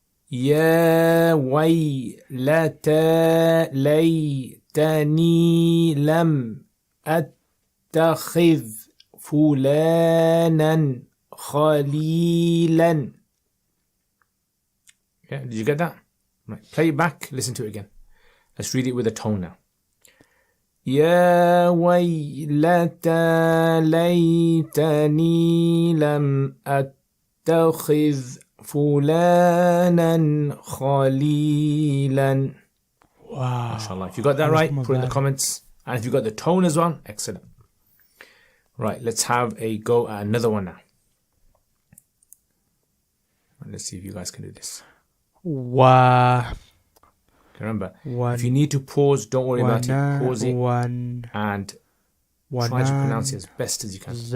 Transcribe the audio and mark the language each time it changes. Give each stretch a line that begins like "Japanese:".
Arabic: يا ويلتى ليتني لم أتخذ فلانا خليلا.
English: Yeah, did you get that? Right, play it back, listen to it again. Let's read it with a tone now.
Arabic: يا ويلتى ليتني لم أتخذ فلانا خليلا.
English: Wow. MashaAllah. If you got that right, put it in the comments. And if you got the tone as well, excellent. Right, let's have a go at another one now. Let's see if you guys can do this. Wow. Remember, if you need to pause, don't worry about it. Pause it and try to pronounce it as best as you can.